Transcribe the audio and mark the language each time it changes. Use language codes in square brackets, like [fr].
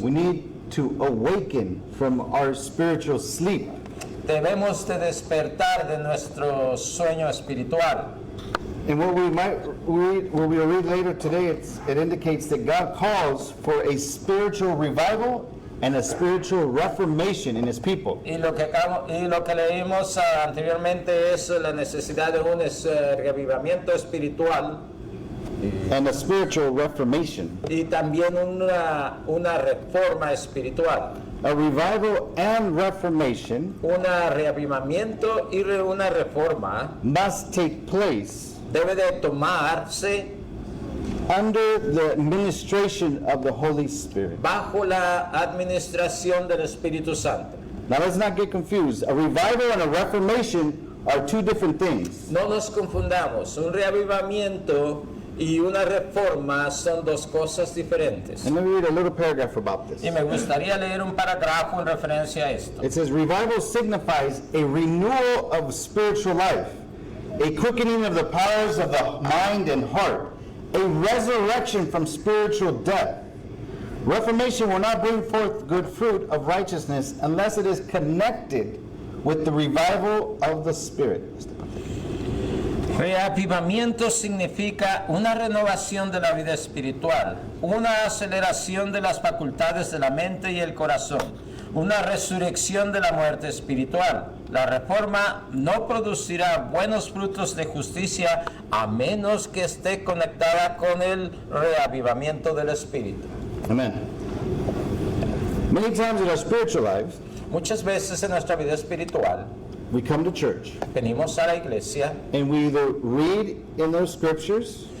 [en] We need to awaken from our spiritual sleep. [es] Debemos de despertar de nuestro sueño espiritual. [en] And what we might read, what we'll read later today, it indicates that God calls for a spiritual revival and a spiritual reformation in His people. [es] Y lo que leímos anteriormente es la necesidad de un reavivamiento espiritual [en] And a spiritual reformation. [es] y también una reforma espiritual. [en] A revival and reformation [es] Un reavivamiento y una reforma [en] must take place [es] debe de tomarse [en] under the administration of the Holy Spirit. [es] bajo la administración del Espíritu Santo. [en] Now let's not get confused. A revival and a reformation are two different things. [es] No nos confundamos, un reavivamiento y una reforma son dos cosas diferentes. [en] And let me read a little paragraph about this. [es] Y me gustaría leer un parágrafo en referencia a esto. [en] It says, revival signifies a renewal of spiritual life, a quickening of the powers of the mind and heart, a resurrection from spiritual death. Reformation will not bring forth good fruit of righteousness unless it is connected with the revival of the Spirit. [es] Reavivamiento significa una renovación de la vida espiritual, una aceleración de las facultades de la mente y el corazón, una resurrección de la muerte espiritual. La reforma no producirá buenos frutos de justicia a menos que esté conectada con el reavivamiento del espíritu. [en] Amen. Many times in our spiritual lives, [es] Muchas veces en nuestra vida espiritual [en] we come to church [es] venimos a la iglesia [en] and we either read in those scriptures